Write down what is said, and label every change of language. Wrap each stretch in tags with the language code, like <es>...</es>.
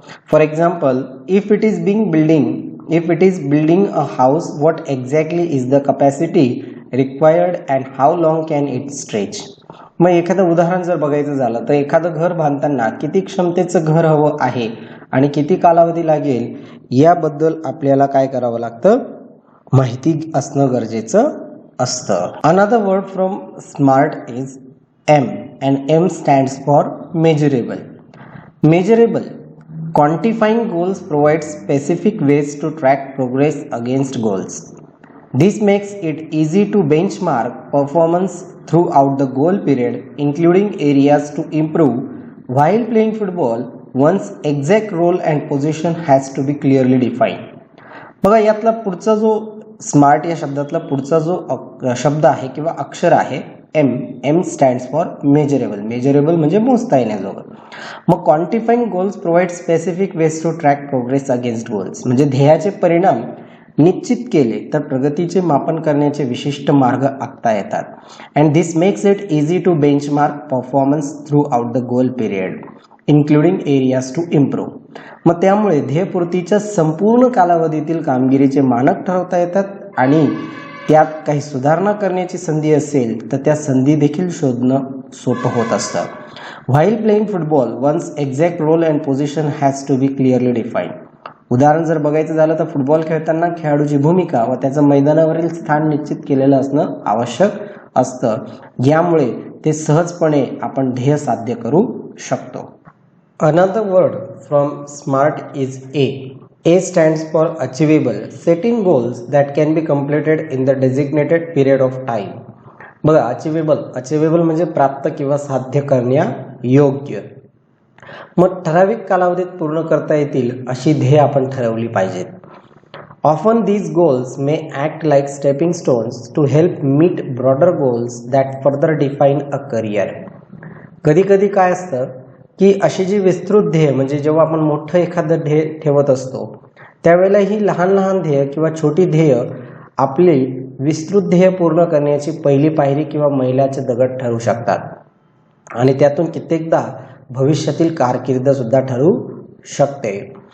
<en>For example, if it is building a house, what exactly is the capacity required and how long can it stretch.</en> <mr>मग एखादं उदाहरण जर बघायचं झालं तर एखादं घर बांधताना किती क्षमतेचं घर हवं आहे आणि किती कालावधी लागेल याबद्दल आपल्याला काय करावं लागतं, माहिती असणं गरजेचं असतं.</mr> <en>Another word from smart is M, and M stands for measurable. Measurable. Quantifying goals provides specific ways to track progress against goals. This makes it easy to benchmark performance throughout the goal period, including areas to improve. While playing football, one's exact role and position has to be clearly defined.</en> <mr>बघा, यातला पुढचा जो smart या शब्दातला पुढचा जो शब्द आहे किंवा अक्षर आहे</mr> <en>M stands for measurable.</en> <mr>Measurable म्हणजे मोजता येण्याजोगं. मग</mr> <en>quantifying goals provide specific ways to track progress against goals</en> <mr>म्हणजे ध्येयाचे परिणाम निश्चित केले तर प्रगतीचे मापन करण्याचे विशिष्ट मार्ग आखता येतात.</mr> <en>And this makes it easy to benchmark performance throughout the goal period including areas to improve.</en> <mr>मग त्यामुळे ध्येयपूर्तीच्या संपूर्ण कालावधीतील कामगिरीचे मानक ठरवता येतात आणि त्यात काही सुधारणा करण्याची संधी असेल तर त्या संधी देखील शोधणं सोपं होत असतं.</mr> <en>While playing football, one's exact role and position has to be clearly defined.</en> <mr>उदाहरण जर बघायचं झालं तर फुटबॉल खेळताना खेळाडूची भूमिका व त्याचं मैदानावरील स्थान निश्चित केलेलं असणं आवश्यक असतं. यामुळे ते सहजपणे आपण ध्येय साध्य करू शकतो.</mr> <en>Another word from SMART is A. A stands for achievable, setting goals that can be completed in the designated period of time.</en> <mr>बघा, अचिवेबल म्हणजे प्राप्त किंवा साध्य करण्यायोग्य. मग ठराविक कालावधीत पूर्ण करता येतील अशी ध्येय आपण ठरवली पाहिजेत.</mr> <en>Often these goals may act like stepping stones to help meet broader goals that further define a career.</en> <mr>कधी कधी काय असतं की अशी जी विस्तृत ध्येय म्हणजे जेव्हा आपण मोठं एखादं ध्येय ठेवत असतो त्यावेळेला ही लहान लहान ध्येय किंवा छोटी ध्येय आपली विस्तृत ध्येय पूर्ण करण्याची पहिली पायरी किंवा मैलाचे दगड ठरू शकतात आणि त्यातून कित्येकदा भविष्यातील कारकीर्द सुद्धा ठरू शकते.</mr>